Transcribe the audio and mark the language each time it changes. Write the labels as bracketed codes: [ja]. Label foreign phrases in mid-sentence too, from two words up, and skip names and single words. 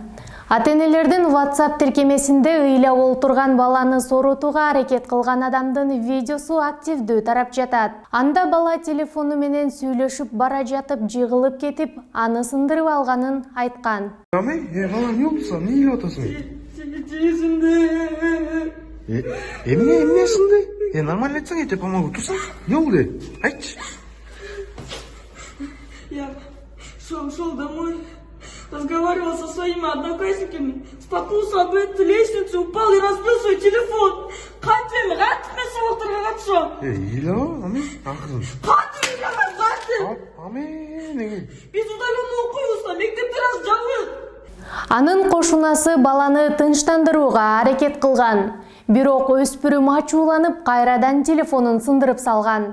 [ky] Ата-энелердин WhatsApp тиркемесинде ыйлап олтурган баланы сорутууга аракет кылган адамдын видеосу активдүү тарап жатат. Анда бала телефону менен сүйлөшүп бара жатып жыгылып кетип, аны сындырып алганын айткан. Бала, не болсун? Не илеп атасың? Эмне сынды? Нормально айтсаң, [ru] я тебе помогу. [ky] Турсаң? Не болду? Айтчы. [ru] Я шел домой, разговаривал со своими одноклассниками, споткнулся об эту лестницу, упал и разбил свой телефон. [ky] Кантем, мен сабактарга катышам. Илеп, ами, акырын. Кантем илеп, Ами, неге? Биз удаленно окуйбуз да, мектепте раз жабык. Анын кошунасы баланы тынчтандырууга аракет кылган. Бирок өспүрүм ачууланып, кайрадан телефонун сындырып салган.